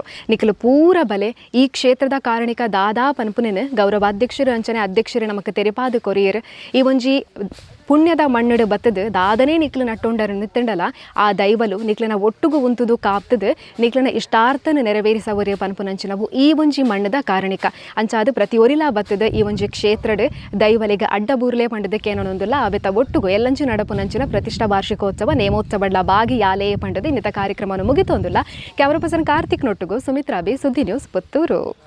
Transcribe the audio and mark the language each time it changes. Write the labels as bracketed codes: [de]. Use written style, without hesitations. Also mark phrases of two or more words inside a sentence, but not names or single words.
[tcy] ನಿಖಲು ಪೂರ ಬಲೆ ಈ ಕ್ಷೇತ್ರದ ಕಾರಣಿಕ ದಾದಾ ಪನ್ಪುನಿನ ಗೌರವಾಧ್ಯಕ್ಷರು ಅಂಚನೆ ಅಧ್ಯಕ್ಷರು ನಮಕ್ ತೆರಿಪಾದ ಕೊರಿಯರ್ ಈ ಒಂಜಿ ಪುಣ್ಯದ ಮಣ್ಣಡು ಬತ್ತದು ದಾದನೇ ನಿಕ್ಲು ನಟ್ಟೊಂಡರು ನಿತ್ತಂಡಲ ಆ ದೈವಲು ನಿಕ್ಲನ ಒಟ್ಟುಗು ಉಂತುದು ಕಾಪ್ತದು ನಿಕ್ಲನ ಇಷ್ಟಾರ್ಥನ ನೆರವೇರಿಸವರೇ ಪನ್ಪುನಂಚಿನವು ಈ ಒಂಜಿ ಮಣ್ಣದ ಕಾರಣಿಕ ಅಂಚಾದು ಪ್ರತಿ ಒರಿಲಾ ಬತ್ತದ ಈ ಒಂಜಿ ಕ್ಷೇತ್ರಡ್ ದೈವಲಿಗೆ ಅಡ್ಡ ಬೂರ್ಲೆ ಪಂಡದಕ್ಕೆ ಏನೊಂದುಲ್ಲ ಅವೆತ ಒಟ್ಟುಗು ಎಲ್ಲಂಚು ನಡಪುನಂಚಿನ ಪ್ರತಿಷ್ಠಾ ವಾರ್ಷಿಕೋತ್ಸವ ನೇಮೋತ್ಸವಡ್ಲ ಬಾಗಿ ಯಾಲೇ ಪಂಡದ ಇನ್ನಿತ ಕಾರ್ಯಕ್ರಮವನ್ನು ಮುಗಿತೊಂದುಲ್ಲ. [en] camera person [tcy] ಕಾರ್ತಿಕ್ ನೊಟ್ಟುಗು ಸುಮಿತ್ರಾ ಬಿ, ಸುದ್ದಿ ನ್ಯೂಸ್, ಪುತ್ತೂರು.